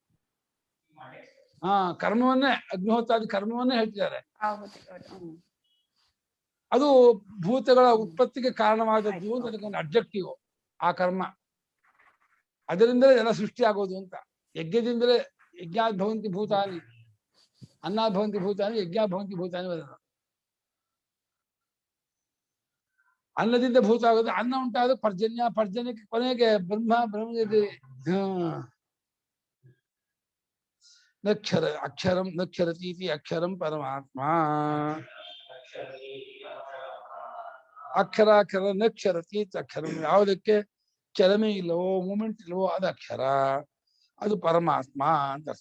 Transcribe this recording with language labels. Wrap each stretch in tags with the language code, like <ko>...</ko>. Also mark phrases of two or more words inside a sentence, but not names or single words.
<kn>ಕರ್ಮವನ್ನೇ, ಅಗ್ನಿಹೋತ್ರಾದಿ ಕರ್ಮವನ್ನೇ ಹೇಳ್ತಿದ್ದಾರೆ. ಅದು ಭೂತಗಳ ಉತ್ಪತ್ತಿಗೆ ಕಾರಣವಾದದ್ದು ಅಂತ ಅದಕ್ಕೊಂದು ಅಬ್ಜೆಕ್ಟಿವ್ ಆ ಕರ್ಮ. ಅದರಿಂದಲೇ ಎಲ್ಲ ಸೃಷ್ಟಿ ಆಗೋದು ಅಂತ. ಯಜ್ಞದಿಂದಲೇ</kn> <sa>ಯಜ್ಞಾತ್ ಭವಂತಿ ಭೂತಾನಿ, ಅನ್ನಾತ್ ಭವಂತಿ ಭೂತಾನಿ, ಯಜ್ಞಾತ್ ಭವಂತಿ ಭೂತಾನಿ</sa> <kn>ಬರೋದು. ಅನ್ನದಿಂದ ಭೂತ ಆಗೋದು, ಅನ್ನ ಉಂಟಾದ ಪರ್ಜನ್ಯ, ಪರ್ಜನ್ಯಕ್ಕೆ ಕೊನೆಗೆ ಬ್ರಹ್ಮದಲ್ಲಿ</kn> <sa>ನಕ್ಷರ ಅಕ್ಷರಂ ನಕ್ಷರತೀತಿ ಅಕ್ಷರಂ</sa> <kn>ಪರಮಾತ್ಮ.</kn> <sa>ಅಕ್ಷರ ನಕ್ಷರತೀತಿ ಅಕ್ಷರಂ,</sa> <kn>ಯಾವುದಕ್ಕೆ ಚಲನೆ ಇಲ್ಲವೋ, ಮೂಮೆಂಟ್ ಇಲ್ಲವೋ ಅದು ಅಕ್ಷರ, ಅದು ಪರಮಾತ್ಮ ಅಂತ ಅರ್ಥ.</kn>